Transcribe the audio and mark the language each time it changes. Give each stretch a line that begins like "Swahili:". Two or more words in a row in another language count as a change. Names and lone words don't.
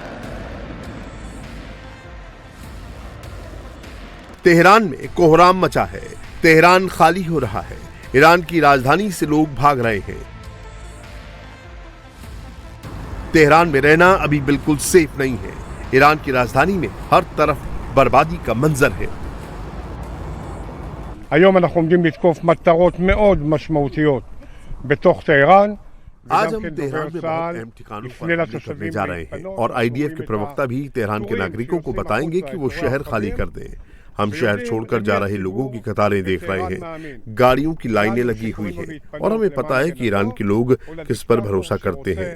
Hindi: तेहरान में कोहराम मचा है, तेहरान खाली हो रहा है। ईरान की राजधानी से लोग भाग रहे हैं। तेहरान में रहना अभी बिल्कुल सेफ नहीं है। ईरान की राजधानी में हर तरफ बर्बादी का मंजर है।
Hebrew: היום אנחנו עומדים לתקוף מטרות מאוד משמעותיות בתוך טהרן।
Hindi: आज हम तेहरान में बहुत अहम ठिकानों पर हमले करने जा रहे हैं और आईडीएफ के प्रवक्ता भी तेहरान के नागरिकों को बताएंगे कि वो शहर खाली कर दें। हम शहर छोड़कर जा रहे लोगों की कतारें देख रहे हैं, गाड़ियों की लाइनें लगी हुई हैं और हमें पता है कि ईरान के लोग किस पर भरोसा करते हैं।